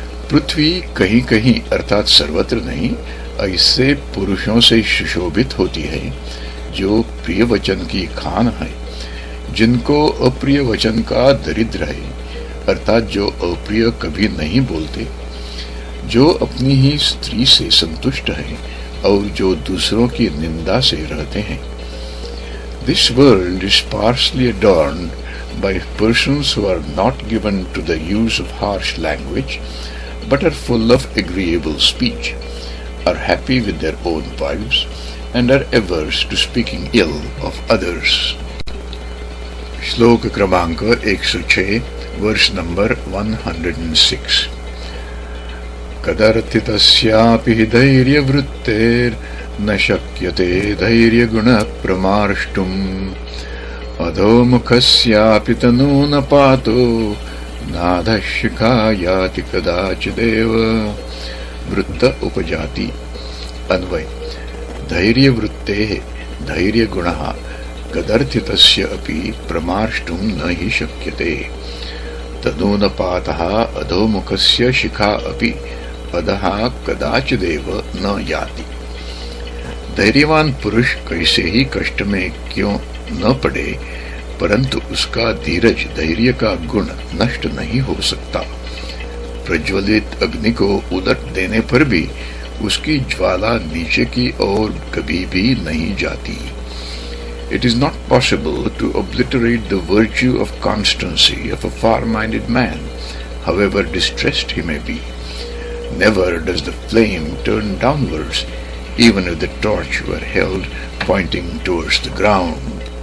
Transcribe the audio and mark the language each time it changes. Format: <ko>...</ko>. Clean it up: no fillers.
<hi>पृथ्वी कहीं कहीं अर्थात सर्वत्र नहीं ऐसे पुरुषों से सुशोभित होती है जो प्रिय वचन की खान है, जिनको अप्रिय वचन का दरिद्र है, अर्थात जो अप्रिय कभी नहीं बोलते, जो अपनी ही स्त्री से संतुष्ट है और जो दूसरों की निंदा से रहते हैं।</hi> <en>This world is sparsely adorned by persons who are not given to the use of harsh language, but are full of agreeable speech, are happy with their own wives, and are averse to speaking ill of others.</en> <hi>श्लोक क्रमांक 106, वर्ष number 106।</hi> <sa>कदर्थितस्यापि हि धैर्यवृत्तेर्न शक्यते धैर्यगुणः प्रमार्ष्टुम् अधोमुखस्यापि तनूनपातो नाधशिखा याति कदाचिदेव। वृत्त उपजाति। अन्वय। धैर्यवृत्तेः धैर्यगुणः कदर्थितस्य अपि प्रमार्ष्टुं न हि शक्यते। तनूनपातः अधोमुखस्य शिखा अपि अधः कदाचिदेव न याति।</sa> <hi>धैर्यवान पुरुष कैसे ही कष्ट में क्यों न पड़े, परंतु उसका धीरज धैर्य का गुण नष्ट नहीं हो सकता। प्रज्वलित अग्नि को उलट देने पर भी उसकी ज्वाला नीचे की ओर कभी भी नहीं जाती।</hi> <en>It is not possible to obliterate the virtue of constancy of a far-minded man, however distressed he may be. Never does the flame turn downwards, even if the torch were held pointing towards the ground.</en>